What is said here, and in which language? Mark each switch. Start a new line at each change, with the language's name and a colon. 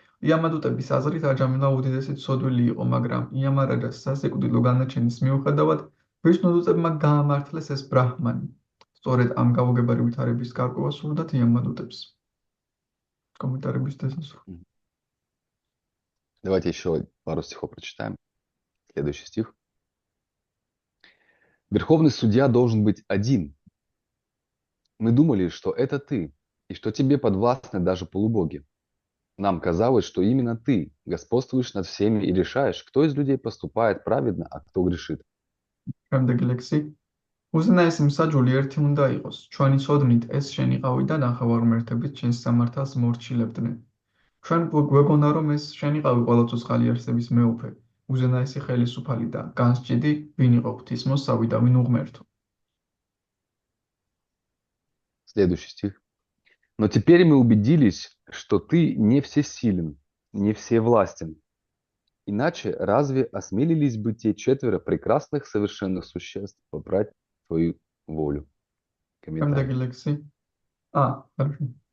Georgian: იამადუტების აზრით აჯამილა უდიდესი ცოდვილი იყო, მაგრამ იამარაჯას სასიკვდილო განაჩენის მიუხედავად ვიშნუდუტებმა გაამართლეს ეს ბრაჰმანი. სწორედ ამ გაუგებარი ვითარების გარკვევა სურდათ იამადუტებს. Комментарий შესასრულს.
Russian: Давайте еще пару стихов прочитаем. Следующий стих. Верховный судья должен быть один. Мы думали, что это ты, и что тебе подвластны даже полубоги. Нам казалось, что именно ты господствуешь над всеми и решаешь, кто из людей поступает праведно, а кто грешит.
Georgian: Რამდენი ლექსი? უზენაესი მსაჯული ერთი უნდა იყოს. ჩვენი ცოდნით ეს შენიყავი და ნახევარ ღმერთებით ჩვენს სამართალს მორჩილებდნენ. ჩვენ გვეგონა რომ ეს შენიყავი ყველა ცოცხალი არსების მეუფე, უზენაესი ხელისუფალი და განსჭიდი, ვინ იყო ღვთისმოსავი და ვინ უღმერთო.
Russian: Следующий стих. Но теперь мы убедились, что ты не всесилен, не всевластен. Иначе разве осмелились бы те четверо прекрасных совершенных существ попрать твою волю? Комментарий. Лексий. Хорошо.